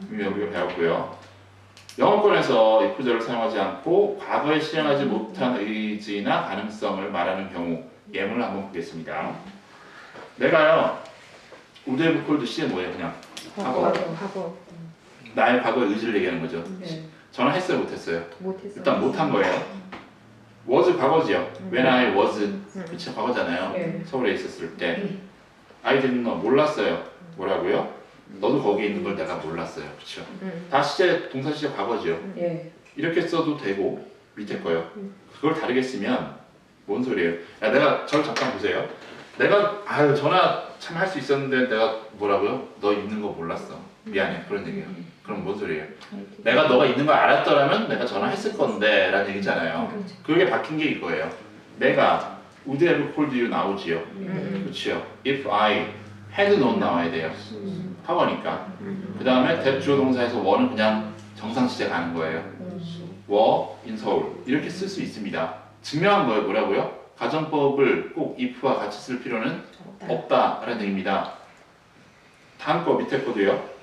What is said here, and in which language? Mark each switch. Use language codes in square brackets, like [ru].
[ko] 이미 우리가 배웠고요. 영어권에서 if절을 사용하지 않고 과거에 실행하지 못한 의지나 가능성을 말하는 경우 예문을 한번 보겠습니다. 내가요 [en] would have called [ko] 시제 뭐예요? 그냥 과거. 나의 과거의 의지를 얘기하는 거죠. 전화했어요? 못했어요? 일단 못한 거예요. was 과거지요. [en] When I was [ko] 그쵸 과거잖아요. 서울에 있었을 때 [en] I didn't know [ko] 몰랐어요. 뭐라고요? 너도 거기 있는 걸 내가 몰랐어요. 그쵸? 다 시제 동사 시제 과거지요. 이렇게 써도 되고 밑에 거요. 그걸 다르게 쓰면 뭔 소리예요? 야 내가 저를 잠깐 보세요. 내가 전화 참 할 수 있었는데 내가 뭐라고요? 너 있는 거 몰랐어. 미안해. 그런 얘기예요. 그럼 뭔 소리예요? 내가 너가 있는 걸 알았더라면 내가 전화했을 건데 라는 얘기잖아요. 그게 바뀐 게 이거예요. [en] 내가 would have called you 나오지요. [ko] 그렇죠? [en] If I had known [ko] 나와야 돼요. 과거니까. 그 다음에 that 주어 동사에서 were는 그냥 정상 시제 가는 거예요. [en] were in [ko] 서울 이렇게 쓸 수 있습니다. 증명한 거예요. 뭐라고요? 가정법을 꼭 if와 같이 쓸 필요는 없다라는 얘기입니다. 다음 거 밑에 거도요.